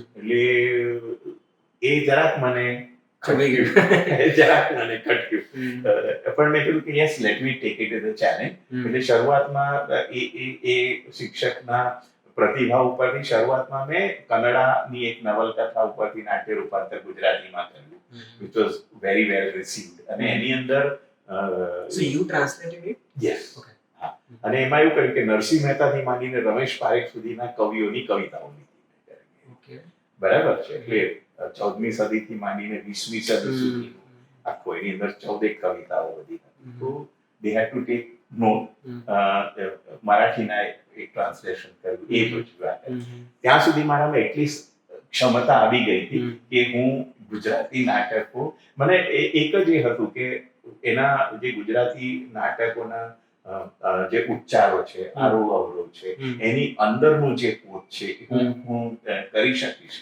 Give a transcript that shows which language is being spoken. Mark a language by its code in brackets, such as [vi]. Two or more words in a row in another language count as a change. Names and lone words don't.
[gu] એટલે એ જરાક મને જરાક મને ખટક્યું. પણ મેં કીધું કે [en] yes let me take it as a challenge. [gu] એટલે શરૂઆતમાં એ શિક્ષકના પ્રતિભા ઉપરથી શરૂઆતમાં મેં કન્નડાની એક નવલકથા ઉપરથી નાટ્ય રૂપાંતર ગુજરાતીમાં કર્યું [en] which was very well received. [gu] અને એની અંદર [en] So you translated it? Yes. [gu] Okay. હા. અને એમાં એવું કર્યું કે નરસિંહ મહેતાથી માંડીને રમેશ પારેખ સુધીના કવિઓની કવિતાઓ લીધી. Okay. બરાબર છે. એટલે 14મી સદીથી માંડીને 20મી સદી સુધી આખો એની અંદર 14 કવિતાઓ બધી હતી. [en] તો they had to take note. [gu] મરાઠીના એક ટ્રાન્સલેશન કર્યું એ બધું. ત્યાં સુધી મારામાં એટલી ક્ષમતા આવી ગઈ હતી કે હું ગુજરાતી નાટકો મને એક જ એ હતું કે એના જે ગુજરાતી નાટકોના જે ઉચ્ચારો છે, આરોહ અવરોહ છે, એની અંદરનું જે પોત છે હું કરી શકીશ.